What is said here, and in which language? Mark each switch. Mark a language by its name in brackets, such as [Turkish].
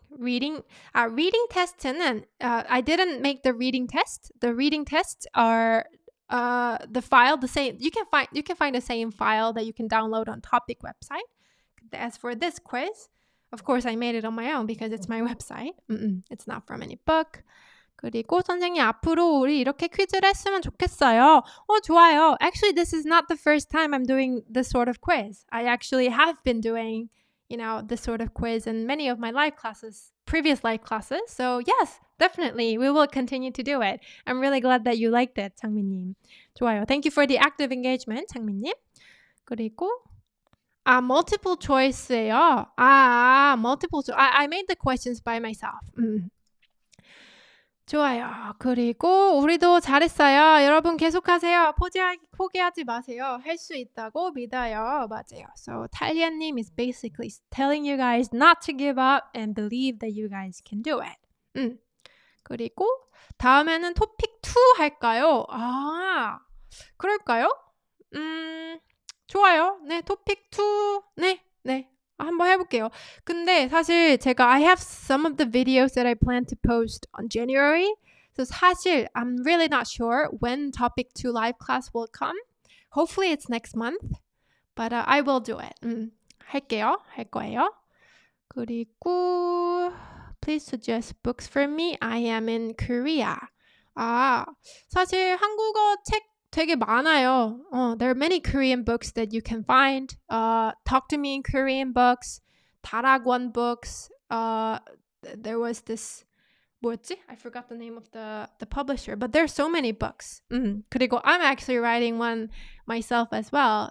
[English] Reading test는 I didn't make the reading test. The reading tests are the file the same. You can find the same file that you can download on Topic website. As for this quiz, of course I made it on my own because it's my website. It's not from any book. [Korean] 그리고 선생님 앞으로 우리 이렇게 퀴즈를 했으면 좋겠어요. 좋아요. [English] Actually, this is not the first time I'm doing this sort of quiz. I actually have been doing, this sort of quiz in many of my previous live classes. So yes, definitely, we will continue to do it. I'm really glad that you liked it, 장미님. [Korean] 좋아요. [English] Thank you for the active engagement, 장미님. [Korean] 그리고 multiple choice예요. multiple choice. [English] I made the questions by myself. [Korean] 좋아요. 그리고 우리도 잘했어요. 여러분 계속하세요. 포기하지 마세요. 할 수 있다고 믿어요. 맞아요. [English] So 탈리아님 is basically telling you guys not to give up and believe that you guys can do it. [Korean] 그리고 다음에는 토픽 2 할까요? 그럴까요? 좋아요. 네, 토픽 2. 네. 한번 해볼게요. 근데 사실 제가 [English] I have some of the videos that I plan to post on January. So 사실 I'm really not sure when topic 2 live class will come. Hopefully it's next month. But I will do it. [Korean] 할 거예요. [English] 그리고 please suggest books for me. I am in Korea. [Korean] 사실 한국어 책 되게 많아요. [English] There are many Korean books that you can find. Talk to Me in Korean books, 다락원 books. There was this, [Korean] 뭐였지? [English] I forgot the name of the publisher, but there's so many books. 그리고 I'm actually writing one myself as well.